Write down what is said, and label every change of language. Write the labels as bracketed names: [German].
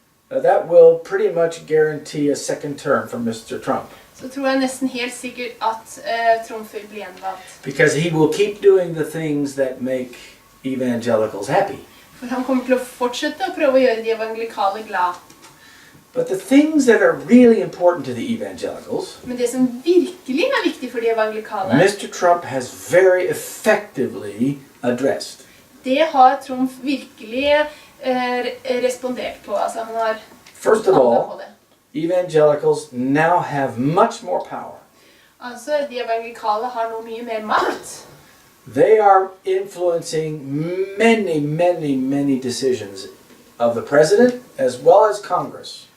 [English] that will pretty much guarantee a second term for Mr. Trump. [Norwegian] så tror jeg nesten helt sikkert at Trump vil bli gjenvalgt. [English] Because he will keep doing the things that make evangelicals happy. [Norwegian] For han kommer til å fortsette å prøve å gjøre de evangelikale glad. [English] But the things that are really important to the evangelicals, [Norwegian] Men det som virkelig viktig for de evangelikale, [English] Mr. Trump has very effectively addressed. [Norwegian] det har Trump virkelig respondert på. Altså han har [English] First of [Norwegian] handlet [English] all, [Norwegian] på det. [English] evangelicals now have much more power. [Norwegian] Altså de evangelikale har nå mye mer makt. [English] They are influencing many decisions of the president as well as Congress.